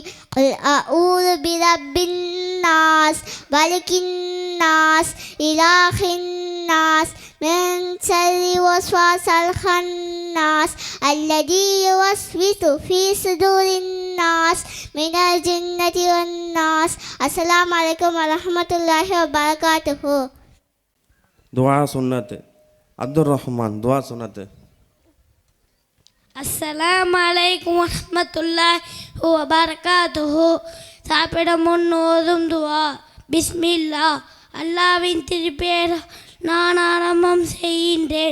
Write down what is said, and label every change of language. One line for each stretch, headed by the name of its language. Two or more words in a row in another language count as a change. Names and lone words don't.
Arabic: قل أعوذ برب الناس ملك الناس إله الناس من شر وسواس الخناس الذي يوسوس في صدور الناس من الجنة والناس. السلام عليكم ورحمة الله وبركاته.
Tamil: துவா சுன்னத் அப்துல் ரஹ்மான் துவா சுன்னத்.
Arabic: السلام عليكم ورحمة الله وبركاته.
Tamil: சாப்பிட முன் ஓதும் துவா. பிஸ்மில்லா அல்லாவின் திருப்பேர் நான் ஆரம்பம் செய்கின்றேன்.